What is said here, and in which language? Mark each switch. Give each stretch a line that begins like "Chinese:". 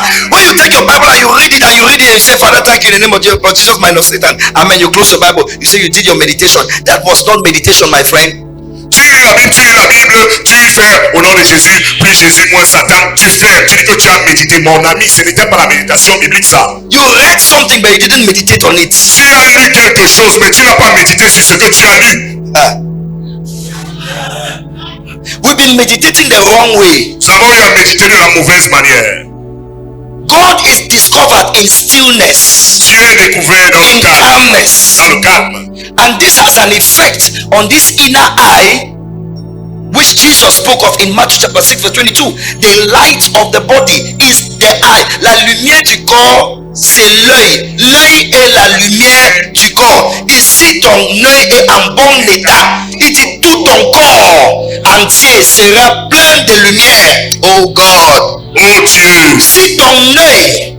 English: When you take your Bible and you read it and you read it and you say, Father, thank you in the name of Jesus minus Satan. Amen. You close your Bible. You say you did your meditation. That was not meditation, my friend.
French: Tu lis la Bible, tu fais au nom de Jésus, puis Jésus moins Satan, tu dis que tu as médité. Mon ami, ce n'était pas la méditation biblique ça.
English: You read something but you didn't meditate on it.
French: Tu as lu quelque chose, mais tu n'as pas médité sur ce que tu as lu.
English: We've been meditating the wrong way.
French: Nous avons eu à méditer de la mauvaise manière.
English: God is discovered in stillness,
French: Dieu est découvert dans le
English: in
French: calme.
English: calmness.
French: Dans le calme.
English: And this has an effect on this inner eye, which Jesus spoke of in Matthew chapter 6 verse 22. The light of the body is the eye.
French: La lumière du corps, c'est l'œil. L'œil est la lumière du corps. Et si ton œil est en bon état, il dit tout ton corps entier sera plein de lumière.
English: Oh God.
French: Oh Dieu, Si ton œil